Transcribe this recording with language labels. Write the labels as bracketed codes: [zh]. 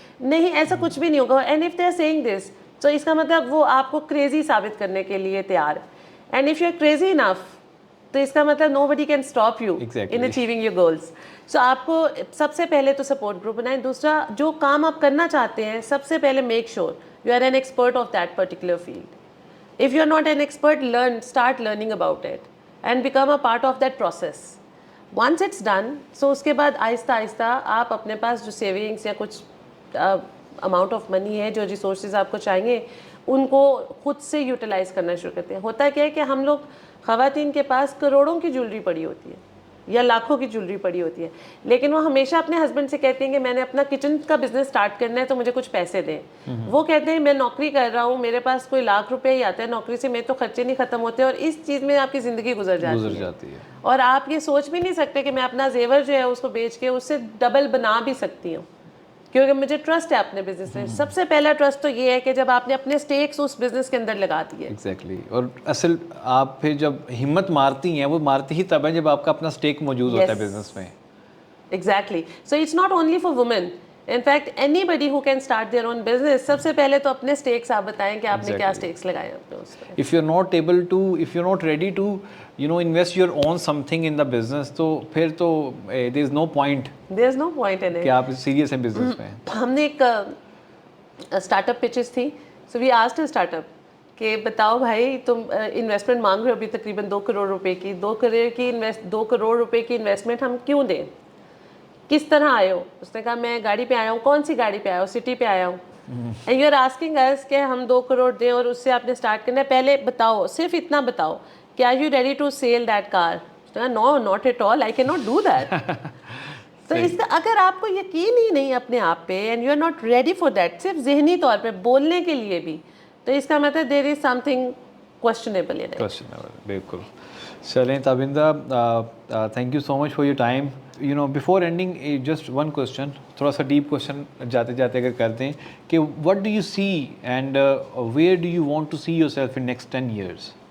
[ur] نہیں, ایسا کچھ بھی نہیں ہوگا. [en] and if they are seeing this, [ur] تو اس کا مطلب وہ آپ کو کریزی ثابت کرنے کے لیے تیار ہے. [en] and if you are crazy enough, [ur] تو اس کا مطلب [en] Nobody can stop you in achieving your goals. [ur] سو آپ کو سب سے پہلے تو سپورٹ گروپ بنائیں. دوسرا, جو کام آپ کرنا چاہتے ہیں سب سے پہلے [en] Make sure you are an expert of that particular field. If you are not an expert, start learning about it and become a part of that process. Once it's done, so [ur] اس کے بعد آہستہ آہستہ آپ اپنے پاس جو savings یا کچھ amount of money ہے, جو ریسورسز آپ کو چاہیے, ان کو خود سے یوٹیلائز کرنا شروع کرتے ہیں. ہوتا کیا ہے کہ ہم لوگ خواتین کے پاس کروڑوں کی جولری پڑی ہوتی ہے یا لاکھوں کی جولری پڑی ہوتی ہے, لیکن وہ ہمیشہ اپنے ہسبینڈ سے کہتے ہیں کہ میں نے اپنا کچن کا بزنس اسٹارٹ کرنا ہے تو مجھے کچھ پیسے دیں. وہ کہتے ہیں میں نوکری کر رہا ہوں, میرے پاس کوئی لاکھ روپے ہی آتا ہے نوکری سے, میں تو خرچے نہیں ختم ہوتے, اور اس چیز میں آپ کی زندگی گزر جاتی ہے. اور آپ یہ سوچ بھی نہیں سکتے کہ میں اپنا زیور جو ہے اس کو بیچ کے اس سے ڈبل بنا بھی سکتی ہوں, کیونکہ مجھے ٹرسٹ ہے اپنے بزنس میں. سب سے پہلا ٹرسٹ تو یہ ہے کہ جب آپ نے اپنے سٹیکس اس بزنس کے اندر لگا دیے. ایگزیکٹلی. اور اصل آپ پھر جب ہمت مارتی ہیں, وہ مارتی ہی تب ہے جب آپ کا اپنا سٹیک موجود ہوتا ہے بزنس میں. [en] Exactly. So it's not only for women, in fact anybody who can start their own business. [ur] سب سے پہلے تو اپنے سٹیکس آپ بتائیں کہ آپ نے کیا سٹیکس لگائے اپنے اس پہ. [en] if you're not ready to invest your own something in the business, [ur] تو پھر تو [en] there is no point in it [ur] کہ آپ سیریس ہیں بزنس میں. ہم نے ایک اسٹارٹ اپ پچز تھی, [en] so we asked startup [ur] کہ بتاؤ بھائی تم انویسٹمنٹ مانگ رہے ہو ابھی تقریباً 2 کروڑ روپے کی, 2 کروڑ روپے کی انویسٹمنٹ ہم کیوں دیں, کس طرح آئے ہو؟ اس نے کہا میں گاڑی پہ آیا ہوں. کون سی گاڑی پہ آیا ہو؟ سٹی پہ آیا ہوں. [en] and you are asking us [ur] کہ ہم 2 کروڑ دیں اور اس سے آپ نے اسٹارٹ کرنا ہے. پہلے بتاؤ, صرف اتنا بتاؤ کہ [en] Are you ready to sell that car? No, not at all, I can not do that. [ur] تو اس کا اگر آپ کو یقین ہی نہیں اپنے آپ پہ, [en] and you are not ready for that, [ur] صرف ذہنی طور پہ بولنے کے لیے بھی, تو اس کا مطلب [en] There is something questionable in it. Questionable, [ur] بالکل. چلیں تابندہ, [en] thank you so much for your time. You know, before ending, just one question, [ur] تھوڑا سا ڈیپ کوشچن جاتے جاتے اگر کرتے ہیں کہ [en] what do you see and where do you want to see yourself in next 10 years?